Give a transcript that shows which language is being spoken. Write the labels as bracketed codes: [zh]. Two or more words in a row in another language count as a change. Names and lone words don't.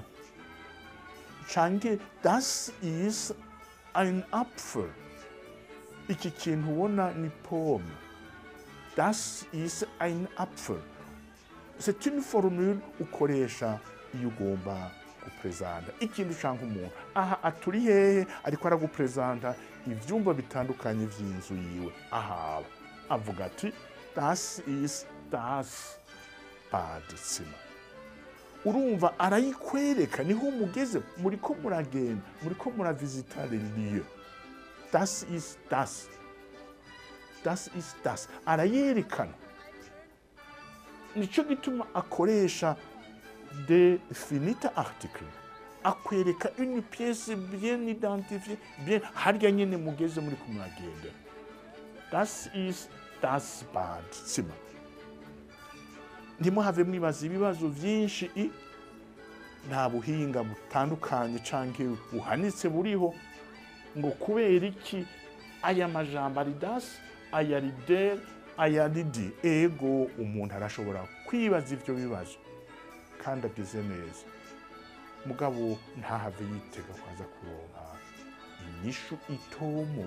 [de] Canke das ist ein Apfel, [rn] iki kintu ubona ni pomme, [de] das ist ein Apfel. [fr] C'est une formule [rn] ukoresha iyo ugomba gupresenta ikintu canke umuntu. Aha aturi hehe ariko aragupresenta ivyumba bitandukanye vy'inzu yiwe ahaba, avuga ati [de] das ist das Badezimmer. [rn] Urumva arayikwereka, niho mugeze, muriko muragenda, muriko muravizita lieu. [de] Das ist das, das ist das, [rn] arayerekana. Nico gituma akoresha [en] definite article, [rn] akwereka [fr] une pièce bien identifiée, bien [rn] harya nyene mugeze muri kumuragenda. [de] Das ist das Badezimmer. [rn] Ntimuhave mwibaza ibibazo vyinshi, nta buhinga butandukanye canke buhanitse buriho ngo kubera iki aya majambo ari das, aya ari der, aya ari di. Ego umuntu arashobora kwibaza ivyo bibazo kandi agize neza, mugabo ntahave yitega kwaza kuronka inyishu itomoye.